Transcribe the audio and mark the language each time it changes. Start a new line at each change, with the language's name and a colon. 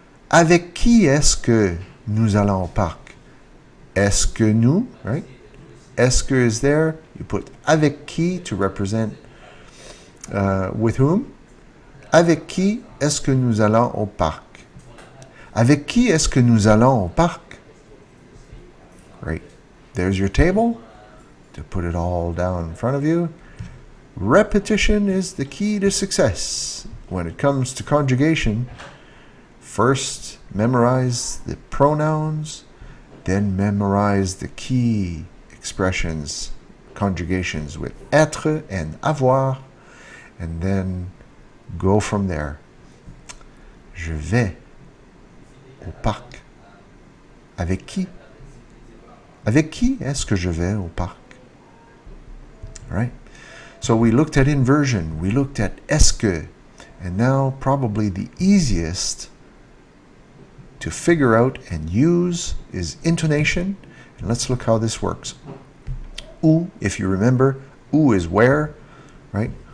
French: Avec qui est-ce que nous allons au parc? Est-ce que nous, right? Est-ce que
English: is there. You put
French: avec qui
English: to represent with whom.
French: Avec qui est-ce que nous allons au parc? Avec qui est-ce que nous allons au parc?
English: Great. There's your table to put it all down in front of you. Repetition is the key to success. When it comes to conjugation, first memorize the pronouns, then memorize the key expressions, conjugations with être and avoir, and then go from there.
French: Je vais au parc. Avec qui? Avec qui est-ce que je vais au parc?
English: All right. So we looked at inversion, we looked at est-ce que, and now probably the easiest to figure out and use is intonation. And let's look how this works. Où, if you remember, où is where, right?